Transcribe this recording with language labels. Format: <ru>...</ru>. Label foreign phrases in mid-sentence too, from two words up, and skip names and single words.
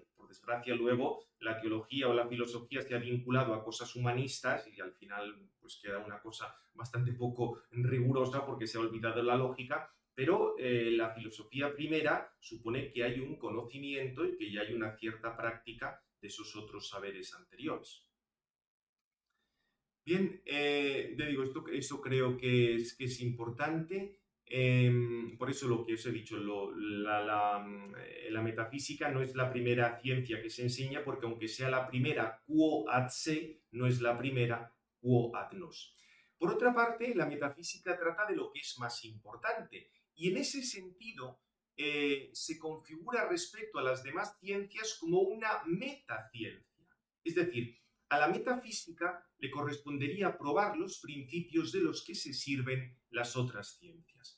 <es>Por desgracia, luego la teología o la filosofía se ha vinculado a cosas humanistas y al final pues queda una cosa bastante poco rigurosa porque se ha olvidado la lógica, pero la filosofía primera supone que hay un conocimiento y que ya hay una cierta práctica de esos otros saberes anteriores. Bien, te digo, eso creo que es importante. Por eso lo que os he dicho, la metafísica no es la primera ciencia que se enseña, porque aunque sea la primera</es> <la>quo ad se,</la> <es>no es la primera</es> <la>quo ad nos.</la> <es>Por otra parte, la metafísica trata de lo que es más importante, y en ese sentido se configura respecto a las demás ciencias como una metaciencia. Es decir, a la metafísica le correspondería probar los principios de los que se sirven las otras ciencias.</es>